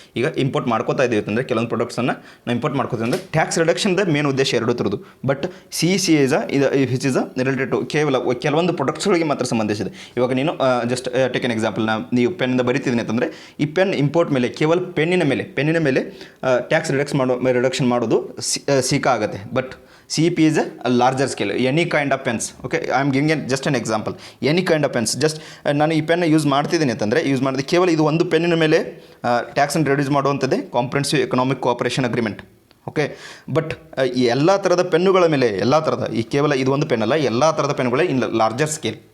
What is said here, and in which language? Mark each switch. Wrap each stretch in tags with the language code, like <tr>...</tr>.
<kn>ಈಗ ಇಂಪೋರ್ಟ್ ಮಾಡ್ಕೋತಾ ಇದ್ದೀವಿ ಅಂತಂದರೆ ಕೆಲವೊಂದು ಪ್ರಾಡಕ್ಟ್ಸನ್ನು ನಾವು ಇಂಪೋರ್ಟ್ ಮಾಡ್ಕೋತೀವಿ ಅಂದರೆ ಟ್ಯಾಕ್ಸ್ ರಿಡಕ್ಷನ್ದ ಮೇನ್ ಉದ್ದೇಶ ಎರಡು ಥರದ್ದು.</kn> <en>but CECA which is related to</en> <kn>ಕೆಲವೊಂದು ಪ್ರಾಡಕ್ಟ್ಸ್ಗಳಿಗೆ ಮಾತ್ರ ಸಂಬಂಧಿಸಿದೆ. ಇವಾಗ ನೀನು</kn> <en>just take an example,</en> <kn>ನೀವು ಪೆನ್ನಿಂದ ಬರಿತಿದ್ದೀನಿ ಅಂತಂದರೆ ಈ ಪೆನ್ ಇಂಪೋರ್ಟ್ ಮೇಲೆ ಕೇವಲ ಪೆನ್ನಿನ ಮೇಲೆ ಟ್ಯಾಕ್ಸ್ ರಿಡಕ್ಷನ್ ಮಾಡೋದು ಸಿಕಾ ಆಗುತ್ತೆ.</kn> <en>But CEP is a larger scale, any kind of pens. Okay, I am giving just an example, any kind of pens.</en> <kn>just ನಾನು ಈ ಪೆನ್ ಯೂಸ್ ಮಾಡ್ತಿದ್ದೀನಿ ಅಂತಂದರೆ ಯೂಸ್ ಮಾಡಿದೆ ಕೇವಲ ಇದು ಒಂದು ಪೆನ್ನಿನ ಮೇಲೆ ಟ್ಯಾಕ್ಸನ್ನು reduce ಮಾಡುವಂಥದ್ದೇ comprehensive economic cooperation agreement. Okay, but ಈ ಎಲ್ಲ ಥರದ ಪೆನ್ನುಗಳ ಮೇಲೆ ಈ ಕೇವಲ ಇದು ಒಂದು ಪೆನ್ ಅಲ್ಲ, ಎಲ್ಲ ಥರದ ಪೆನ್ನುಗಳೇ</kn> <en>In larger scale.</en>